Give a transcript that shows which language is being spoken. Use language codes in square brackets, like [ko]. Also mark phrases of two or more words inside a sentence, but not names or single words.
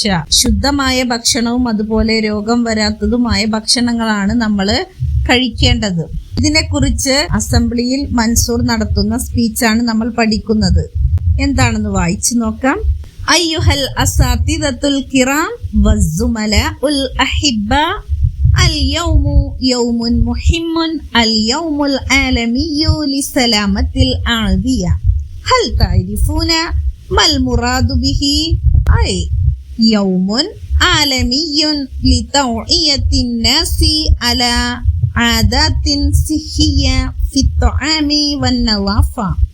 [ml] ശുദ്ധമായ ഭക്ഷണവും അതുപോലെ രോഗം വരാത്തതുമായ ഭക്ഷണങ്ങളാണ് നമ്മൾ കഴിക്കേണ്ടത്. ഇതിനെക്കുറിച്ച് അസംബ്ലിയിൽ മൻസൂർ നടത്തുന്ന സ്പീച്ചാണ് നമ്മൾ പഠിക്കുന്നത്. എന്താണെന്ന് വായിച്ചു നോക്കാം. [ar] أيها الأساتذة الكرام والزملاء الأحباء, اليوم يوم مهم اليوم العالمي لسلامة الأعضية. هل تعرفون ما المراد به؟ أي يوم عالمي لتوعية الناس على عادات صحية في الطعام والنظافة.